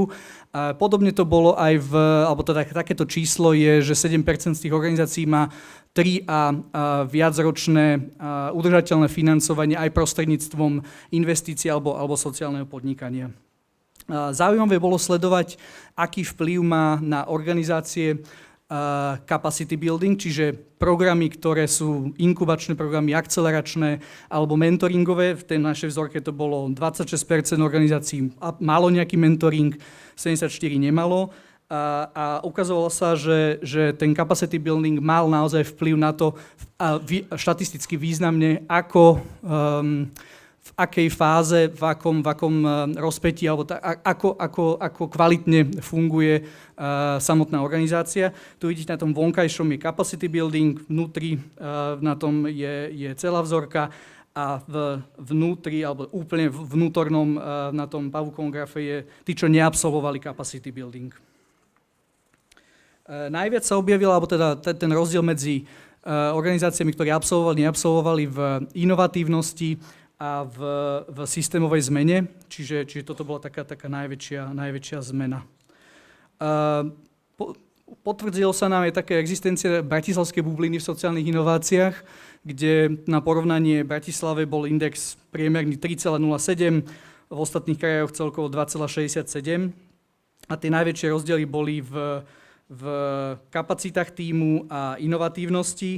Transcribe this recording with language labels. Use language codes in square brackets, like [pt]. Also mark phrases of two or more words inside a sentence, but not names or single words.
[sk] Podobne to bolo aj alebo teda takéto číslo je, že 7% z tých organizácií má 3 a viacročné udržateľné financovanie aj prostredníctvom investícií alebo sociálneho podnikania. Zaujímavé bolo sledovať, aký vplyv má na organizácie [en] capacity building, [sk] čiže programy, ktoré sú inkubačné programy, akceleračné alebo mentoringové. V tej našej vzorke to bolo 26% organizácií malo nejaký mentoring, 74 nemalo. A ukazovalo sa, že ten [en] capacity building [sk] mal naozaj vplyv na to štatisticky významne, ako v akej fáze, v akom rozpätí, alebo ako kvalitne funguje samotná organizácia. Tu vidíte, na tom vonkajšom je [en] capacity building, [sk] vnútri na tom je celá vzorka a vnútri, alebo úplne vnútornom na tom pavúkovom grafe je tí, čo neabsolvovali [en] capacity building. [sk] Najviac sa objavil, alebo teda ten rozdiel medzi organizáciami, ktoré absolvovali, neabsolvovali v inovatívnosti a v systémovej zmene, čiže toto bola taká najväčšia zmena. Potvrdilo sa nám aj také existencia bratislavskej bubliny v sociálnych inováciách, kde na porovnanie Bratislave bol index priemerný 3,07, v ostatných krajoch celkovo 2,67 a tie najväčšie rozdiely boli v kapacitách tímu a inovatívnosti.